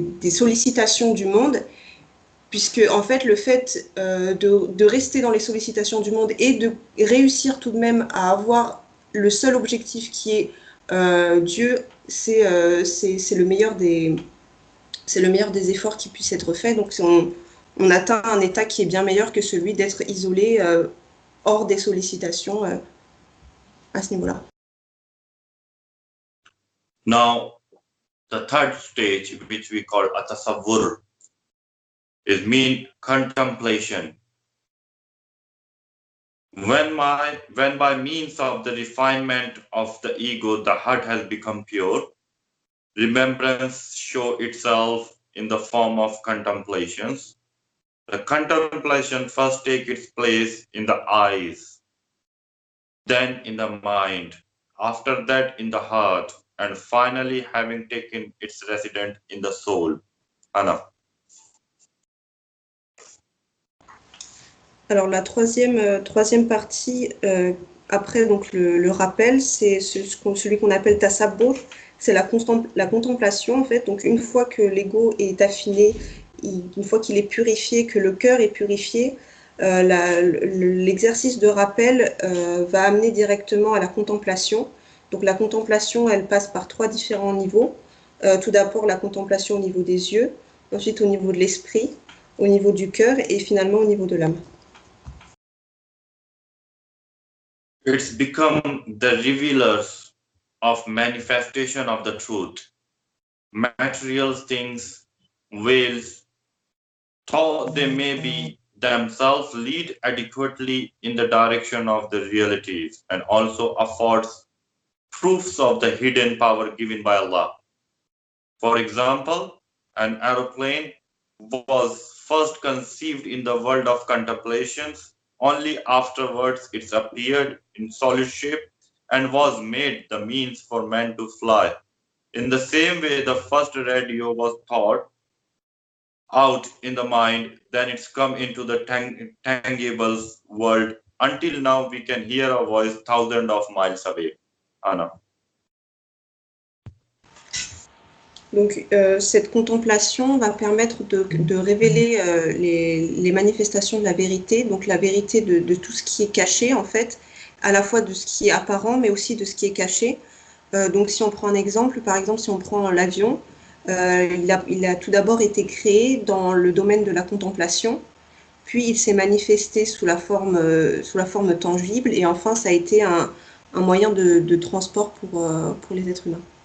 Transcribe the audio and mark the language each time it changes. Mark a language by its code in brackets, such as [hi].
[fr] sollicitations du monde, puisque en fait le fait de rester dans les sollicitations du monde et de réussir tout de même à avoir le seul objectif qui est Dieu, c'est le meilleur des efforts qui puissent être faits. Donc on atteint un état qui est bien meilleur que celui d'être isolé hors des sollicitations à ce niveau-là. [en] Now, the third stage, which we call atasavvur, is mean contemplation. When by means of the refinement of the ego, the heart has become pure, remembrance show itself in the form of contemplations. The contemplation first take its place in the eyes, then in the mind, after that in the heart, and finally having taken its residence in the soul. Anna. [fr] Alors la troisième partie, après donc le rappel, c'est celui qu'on appelle tasabbur, c'est la contemplation en fait. Donc une fois que l'ego est affiné, une fois qu'il est purifié, que le cœur est purifié, l'exercice de rappel va amener directement à la contemplation. Donc la contemplation, elle passe par 3 différents niveaux. Tout d'abord la contemplation au niveau des yeux, ensuite au niveau de l'esprit, au niveau du cœur et finalement au niveau de l'âme. [en] It's become the revealers of manifestation of the truth. Material things, veils, though they may be themselves, lead adequately in the direction of the realities and also affords proofs of the hidden power given by Allah. For example, an aeroplane was first conceived in the world of contemplations. Only afterwards it appeared in solid shape and was made the means for man to fly. In the same way, the first radio was thought out in the mind, then it's come into the tangible world. Until now, we can hear a voice thousands of miles away. Anna. [fr] Donc, cette contemplation va permettre de révéler les manifestations de la vérité, donc la vérité de tout ce qui est caché, en fait, à la fois de ce qui est apparent, mais aussi de ce qui est caché. Donc, si on prend un exemple, par exemple, si on prend l'avion, il a tout d'abord été créé dans le domaine de la contemplation, puis il s'est manifesté sous la forme tangible, et enfin, ça a été un moyen de transport pour les êtres humains.